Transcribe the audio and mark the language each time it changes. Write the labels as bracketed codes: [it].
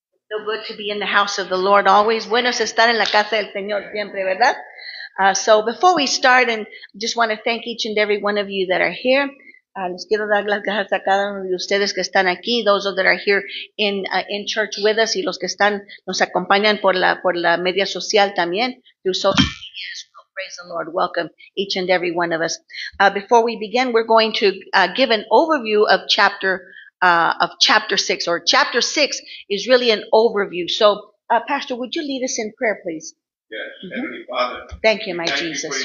[en] So good to be in the house of the Lord always. [es] Bueno es estar en la casa del Señor siempre, ¿verdad? [en] So before we start, and just want to thank each and every one of you that are here. [es] Les quiero dar las gracias a cada uno de ustedes que están aquí, [en] those that are here in church with us, [es] y los que nos acompañan por la media social también, [en] through social media as well. Praise the Lord. Welcome each and every one of us. Before we begin, we're going to give an overview of chapter 6, or chapter 6 is really an overview. So, Pastor, would you lead us in prayer, please? Yes, Heavenly Father. Thank you, my Jesus.